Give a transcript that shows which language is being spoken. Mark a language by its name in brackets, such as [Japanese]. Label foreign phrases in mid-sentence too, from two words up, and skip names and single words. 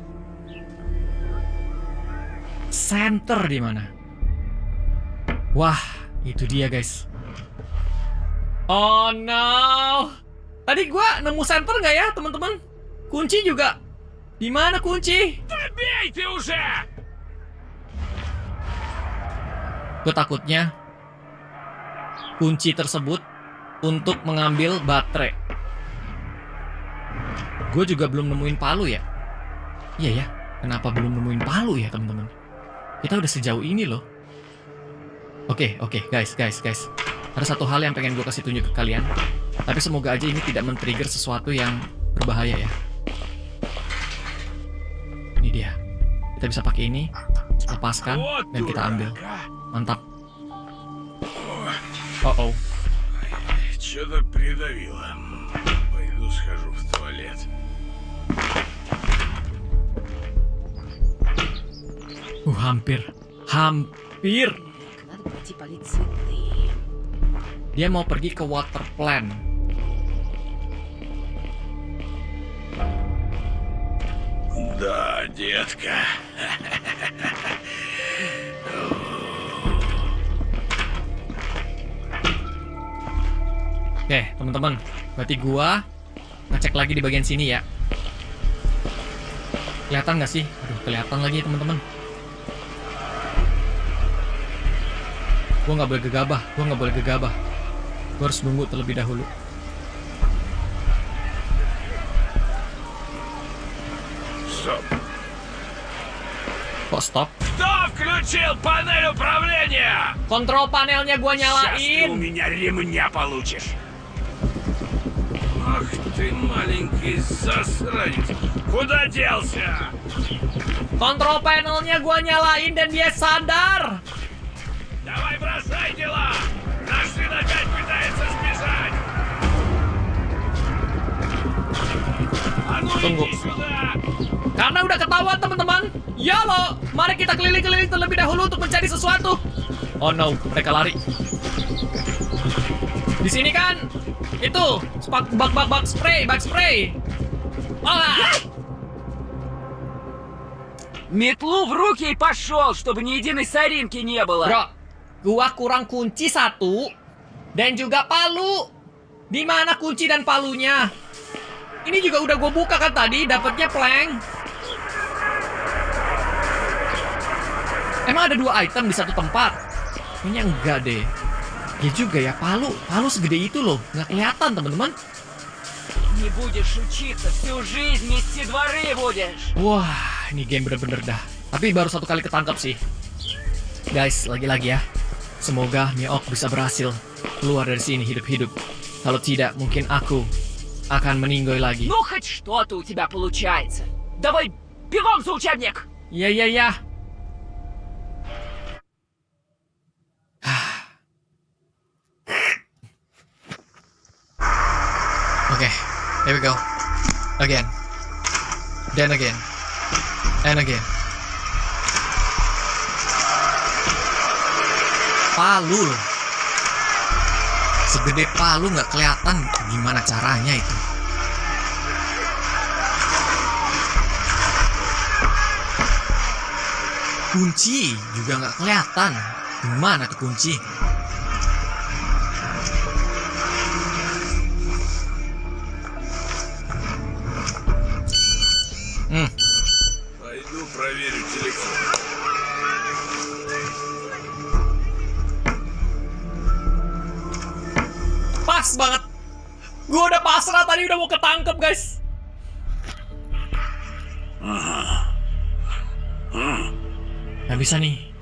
[Indonesian] Center di mana? Wah, itu dia guys. Oh no. Tadi gue nemu center nggak ya teman-teman? Kunci juga. Di mana kunci? [Russian] Побейте уже! [Indonesian] Gue takutnya kunci tersebut untuk mengambil baterai. Gue juga belum nemuin palu ya. Iya ya, kenapa belum nemuin palu ya teman-teman? Kita udah sejauh ini loh. Oke, guys. Ada satu hal yang pengen gue kasih tunjuk ke kalian. Tapi semoga aja ini tidak men-trigger sesuatu yang berbahaya ya. Ini dia. Kita bisa pakai ini, lepaskan, dan kita ambil. Mantap. Oh. [Russian] Что-то придавило. Пойду схожу в туалет. [Indonesian] Hampir. Hampir. [Russian] Надо пойти полить цветы. [Indonesian] Dia mau pergi ke [English] water plant. [Russian] Да, детка. [Indonesian] Oke, teman-teman. Berarti gua ngecek lagi di bagian sini ya. Kelihatan nggak sih? Aduh, kelihatan lagi teman-teman. Gua nggak boleh gegabah. Gua harus nunggu terlebih dahulu. [Russian] Стоп. [Indonesian] Kok stop? [Russian] Кто включил панель управления? [Indonesian] Kontrol panelnya gua [Russian] Сейчас ты у [Indonesian] nyalain. [Russian] меня ремня получишь. Ах ты маленький засранец. Куда делся? [Indonesian] Kontrol panelnya gua nyalain dan dia sadar. [Russian] Давай бросай дела. Наш сын опять пытается сбежать. А ну [Indonesian] Tunggu. [Russian] иди сюда. [Indonesian] Karena udah ketahuan teman-teman. Ya lo, mari kita keliling-keliling terlebih dahulu untuk mencari sesuatu. Oh no, mereka lari. Di sini kan itu [English] bug spray. [Indonesian] Ah! [Russian] Метлу в руки и пошел, чтобы ни единой соринки не было. [Indonesian] Bro, gua kurang kunci satu dan juga palu. Di mana kunci dan palunya? Ini juga udah gue buka kan tadi, dapatnya plank. Emang ada 2 item di satu tempat? Kayaknya enggak deh. Ya juga ya, palu segede itu loh, nggak kelihatan teman-teman. [Russian] Не будешь учиться, всю жизнь мести дворы будешь. [Indonesian] Wah, ini game bener-bener dah. Tapi baru 1 kali ketangkap sih. Guys, lagi-lagi ya. Semoga Miok bisa berhasil keluar dari sini hidup-hidup. Kalau tidak, mungkin aku akan meninggoy lagi. [Russian] Ну, хоть что-то у тебя получается. Давай, бегом за учебник! [Indonesian] Ya. [English] Okay, here we go. Again. Then again. And again. [Indonesian] Palu loh. Segede palu nggak kelihatan gimana caranya itu. Kunci juga nggak kelihatan. Gimana tuh kunci? [Russian] Пойду проверю телефон. [Indonesian] Pas banget. Gue udah pasrah tadi, udah mau ketangkep guys. Gak bisa nih.